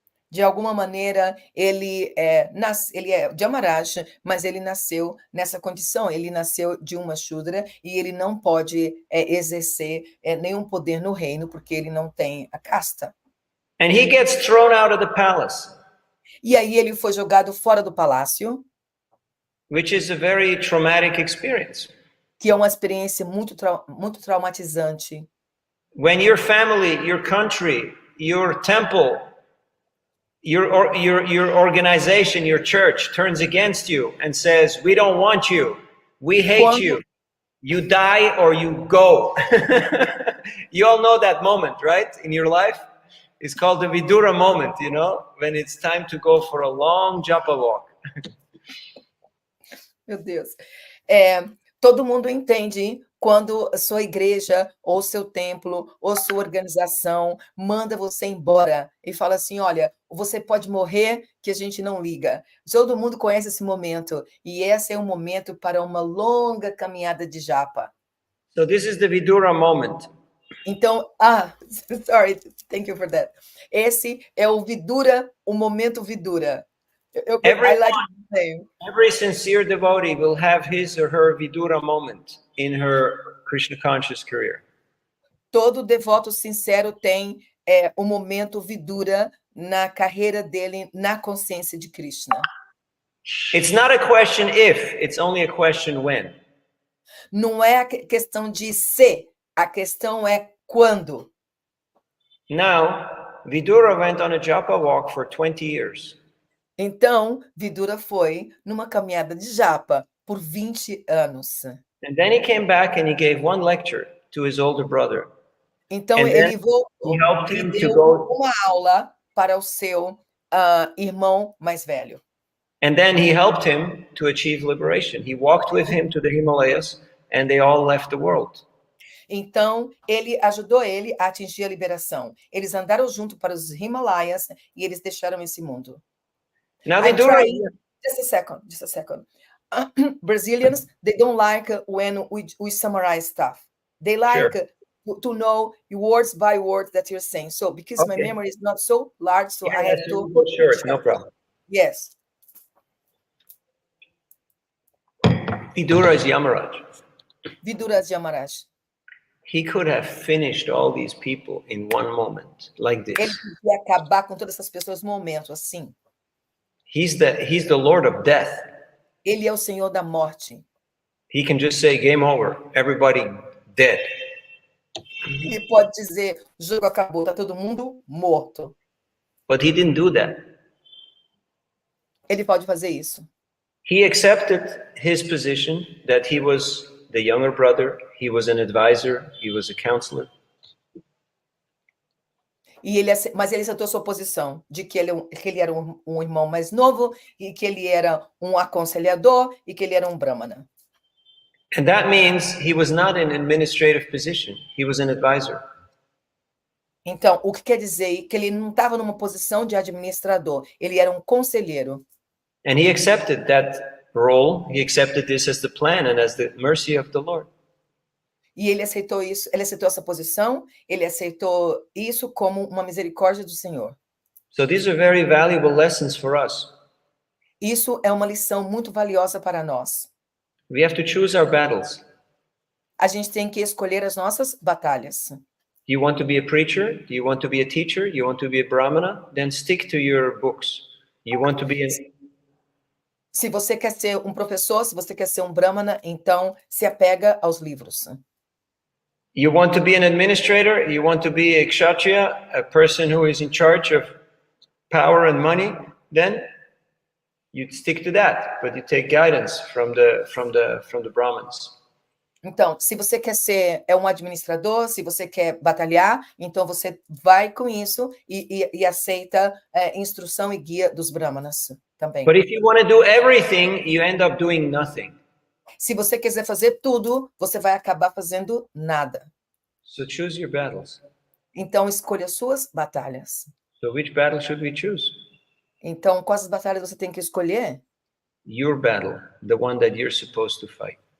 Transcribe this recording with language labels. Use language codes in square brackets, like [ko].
[pt] De alguma maneira, ele é Jamaraj, mas ele nasceu nessa condição. Ele nasceu de uma Shudra e ele não pode exercer nenhum poder no reino, porque ele não tem a casta. [en] And he gets thrown out of the palace. [pt] E aí ele foi jogado fora do palácio, [en] which is a very traumatic experience. [pt] que é uma experiência muito traumatizante. [en] When your family, your country, your temple, your organization, your church turns against you and says, "We don't want you. We hate you. You die or you go." You all know that moment, right? In your life? It's called the Vidura moment, you know, when it's time to go for a long japa walk. [pt] Meu Deus. Todo mundo entende quando a sua igreja, ou seu templo, ou sua organização manda você embora e fala assim: olha, você pode morrer, que a gente não liga. Todo mundo conhece esse momento, e esse é um momento para uma longa caminhada de japa. [en] So this is the Vidura moment. [pt] Então, [en] sorry, thank you for that. [pt] Esse é o Vidura, o momento Vidura. [en] I like the name. Every sincere devotee will have his or her Vidura moment in her Krishna conscious career. [pt] Todo devoto sincero tem o momento Vidura na carreira dele, na consciência de Krishna. [en] It's not a question if, it's only a question when. [pt] Não é a questão de se, a questão é quando. [en] Now, Vidura went on a japa walk for 20 years. [pt] Então, Vidura foi numa caminhada de japa por 20 anos. [en] And then he came back and he gave one lecture to his older brother. [pt] Então, [en] And [pt] ele voltou e deu uma aula para o seu irmão mais velho. [en] And then he helped him to achieve liberation. He walked with him to the Himalayas and they all left the world. [pt] Então, ele ajudou ele a atingir a liberação. Eles andaram junto para os Himalaias e eles deixaram esse mundo. [en] Now, just a second. Brazilians, they don't like when we summarize stuff. They like to know words by word that you're saying. So, because my memory is not so large, so I have to... Sure, no problem. Yes. Vidura is Yamaraj. Vidura is Yamaraj. He could have finished all these people in one moment, like this. [pt] Ele podia acabar com todas essas pessoas num momento, assim. [en] He's the Lord of death. [pt] Ele é o Senhor da morte. [en] He can just say, game over, everybody dead. [pt] Ele pode dizer, o jogo acabou, tá todo mundo morto. [en] But he didn't do that. [pt] Ele pode fazer isso. [en] He accepted his position that he was the younger brother, he was an advisor, he was a counselor. [pt] Mas ele aceitou sua posição de que ele era um irmão mais novo e que ele era um aconselhador e que ele era um brahmana. [en] And that means he was not in an administrative position, he was an advisor. [pt] Então, o que quer dizer que ele não estava numa posição de administrador, ele era um conselheiro. [en] And he accepted that role, he accepted this as the plan and as the mercy of the Lord. [pt] E ele aceitou isso, ele aceitou essa posição, ele aceitou isso como uma misericórdia do Senhor. [en] So these are very valuable lessons for us. [pt] Isso é uma lição muito valiosa para nós. [en] We have to choose our battles. [pt] A gente tem que escolher as nossas batalhas. [en] Do you want to be a preacher? Do you want to be a teacher? You want to be a brahmana? Then stick to your books. You want to be [pt] Se você quer ser um professor, se você quer ser um brahmana, então se apega aos livros. [en] You want to be an administrator? You want to be a kshatriya, a person who is in charge of power and money? Then you stick to that, but you take guidance from the Brahmins. [pt] Então, se você quer ser um administrador, se você quer batalhar, então você vai com isso e aceita instrução e guia dos brahmanas também. [en] But if you want to do everything, you end up doing nothing. [pt] Se você quiser fazer tudo, você vai acabar fazendo nada. [en] So choose your battles. [pt] Então, escolha suas batalhas. [en] So which battle should we choose? [pt] Então, quais batalhas você tem que escolher? [en] Your battle, the one that you're supposed to fight.